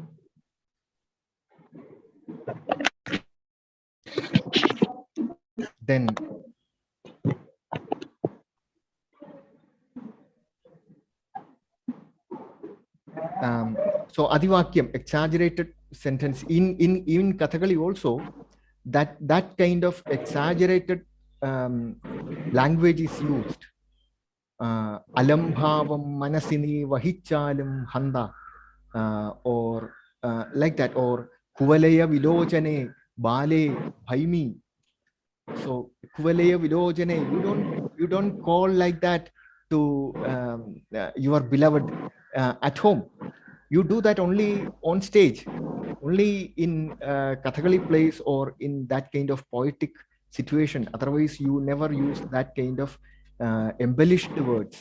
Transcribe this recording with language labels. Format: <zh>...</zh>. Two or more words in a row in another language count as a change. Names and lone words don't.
<en>Then so Adivakyam, exaggerated sentence in Kathakali also, that kind of exaggerated language is used.</en> <ml>Alambhavam manasini vahichalam handa,</ml> <en>or like that, or</en> <ml>kuvalaya vilochane bale bhaimi. So kuvalaya vilojane,</ml> <en>you don't call like that to your beloved at home. You do that only on stage, only in Kathakali plays or in that kind of poetic situation. Otherwise, you never use that kind of embellished words.</en>